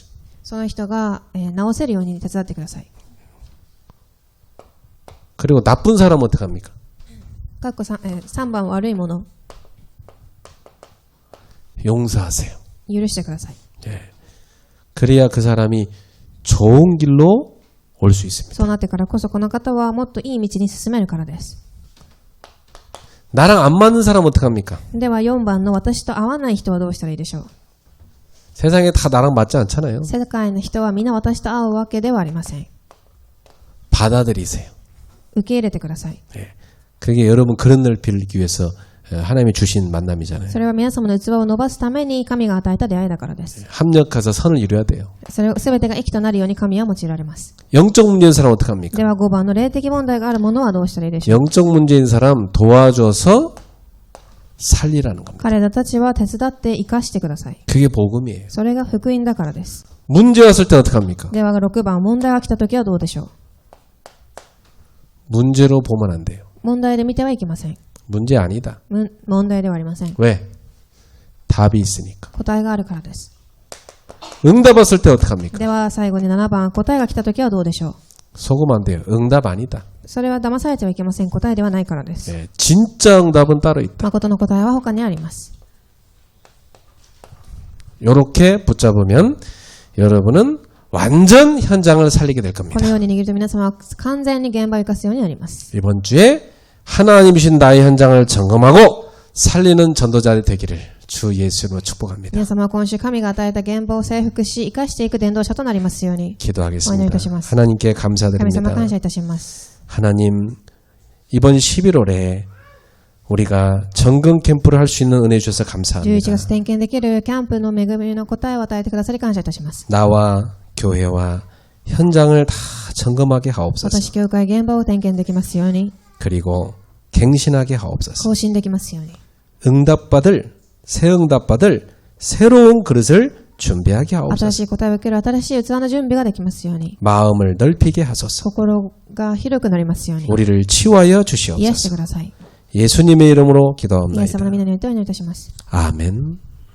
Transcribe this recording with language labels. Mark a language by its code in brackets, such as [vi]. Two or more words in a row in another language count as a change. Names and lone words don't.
[ja] その人が、直せるように手伝ってください。 [ko] 그리고 나쁜 사람은 어떻게 합니까? [ja] 3 番、悪いもの [ko] 용서하세요. [ja] 許してください。 [ko] 예. 그래야 그 사람이 좋은 길로 올 수 있습니다. [ja] そうなってからこそこの方はもっといい道に進めるからです。 [ko] 나랑 안 맞는 사람은 어떻게 합니까? [ja] では4番の私と合わない人はどうしたらいいでしょう。 [ko] 세상에 다 나랑 맞지 않잖아요. [ja] 世界の人は皆私と合うわけではありません。 [ko] 받아들이세요. [ja] 受け入れてください。 [ko] 예. 그게 여러분 그런 날 빌기 위해서 하나님이 주신 만남이잖아요. [ja] それは皆様の器を伸ばすために神が与えた出会いだからです。 [ko] 합력해서 선을 이루어야 돼요. [ja] それを全てが益となるように神は用いられます。 [ko] 영적 문제인 사람은 어떻게 합니까? [ja] では5番の霊的問題があるものはどうしたらいいでしょう。 [ko] 영적 문제인 사람 도와줘서 살리라는 겁니다. [ja] 彼らたちは手伝って生かしてください。 [ko] 그게 복음이에요. [ja] それが福音だからです。 [ko] 문제 왔을 때 어떻게 합니까? [ja] では6番、問題が来た時はどうでしょう。 [ko] 문제로 보면 안 돼요. [ja] 問題で見てはいけません。 [ko] 문제 아니다. [ja] 問題ではありません。 [ko] 왜? 답이 있으니까. [ja] 答えがあるからです。 [ko] 응답 왔을 때 어떻게 합니까? [ja] では最後に7番、答えが来た時はどうでしょう。 [ko] 속으면 안 돼요. 응답 아니다. [ja] それは騙されてはいけません。答えではないからです。 [ko] 네, 진짜 응답은 따로 있다. [ja] 誠の答えは他にあります。 [ko] 이렇게 붙잡으면 여러분은 완전 현장을 살리게 될 [ja] こ [ko] 겁니다. [ja] のように握ると皆様は完全に現場を生かすようになります。 [ko] 이번 주에 하나님이신 나의 현장을 점검하고 살리는 전도자들이 되기를 주 예수로 축복합니다. [ja] 皆様は今週神が与えた現場を征服し、生かしていく伝道者となりますように。 [ko] 기도하겠습니다. 하나님께 [ja] 神様 [ko] 감사드립니다. [ja] 感謝いたします。 [ko] 하나님, 이번 11월에 우리가 정금 캠프를 할 수 있는 은혜 주셔서 [ja] 11 [ko] 감사합니다. [ja] 月点検できるキャンプの恵みの答えを与えてくださり感謝いたします。 [ko] 나와 교회와 현장을 다 점검하게 하옵소서. [ja] 私教会現場を点検できますように、 [ko] 그리고 갱신하게 하옵소서. [ja] 更新できますように、 [ko] 새 응답받을 새로운 그릇을 준비하게 [ja] 新 [ko] 하옵소서. [ja] しい答えを受ける新しい器の準備ができますように、 [ko] 마음을 넓히게 하소서. [ja] 心が広くなりますように、 [ko] 우리를 치유하여 [ja] 癒して [ko] 주시옵소서. [ja] ください。 [ko] 예수님의 이름으로 [ja] イエス様 [ko] 기도합니다. [ja] の皆によってお祈りいたします。 [ko] 아멘.